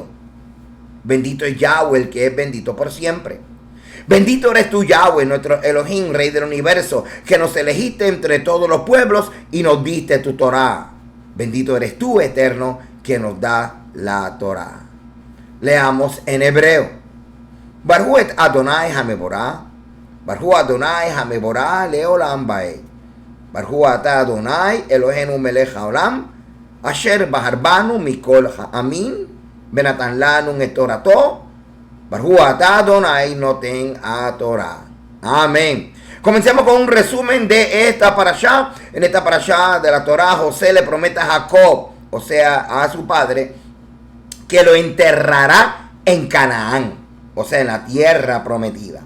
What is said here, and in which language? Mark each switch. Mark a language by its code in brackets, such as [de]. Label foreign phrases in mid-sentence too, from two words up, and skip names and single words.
[es] Bendito es Yahweh, el que es bendito por siempre. Bendito eres tú, Yahweh, nuestro Elohim, Rey del universo, que nos elegiste entre todos los pueblos y nos diste tu Torá. Bendito eres tú, Eterno, que nos da la Torá. Leamos en hebreo. [he] ברכו את ה' המבורך ברוך ה' המבורך לעולם ועד. ברוך אתה ה' אלוהינו מלך העולם. אשר בחר בנו מכל העמים. ונתן לנו את תורתו ברוך אתה ה' נותן התורה. [es] Amén. Comencemos con un resumen de esta parashá. En esta parashá de la Torá, José le promete a Jacob, o sea, a su padre, que lo enterrará en Canaán, o sea, en la tierra prometida.